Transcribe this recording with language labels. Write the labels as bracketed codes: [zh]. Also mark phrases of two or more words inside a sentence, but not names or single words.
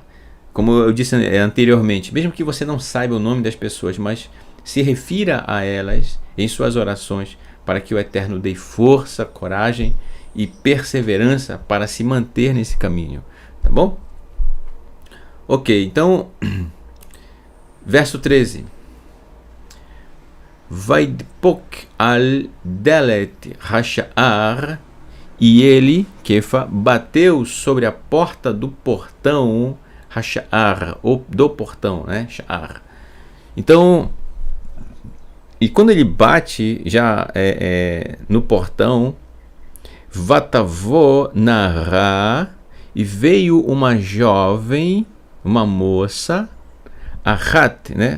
[pt] Como eu disse anteriormente, mesmo que você não saiba o nome das pessoas, mas se refira a elas em suas orações, para que o Eterno dê força, coragem e perseverança para se manter nesse caminho, tá bom? Ok, então, verso 13. [he] ויידפוק על דלת השער, [pt] e ele, Kefa, bateu sobre a porta do portão, hasha'ar, ou do portão, né? Sha'ar. Então, e quando ele bate já no portão, [he] ותבוא נערה, [pt] e veio uma jovem, uma moça, Ahat, né?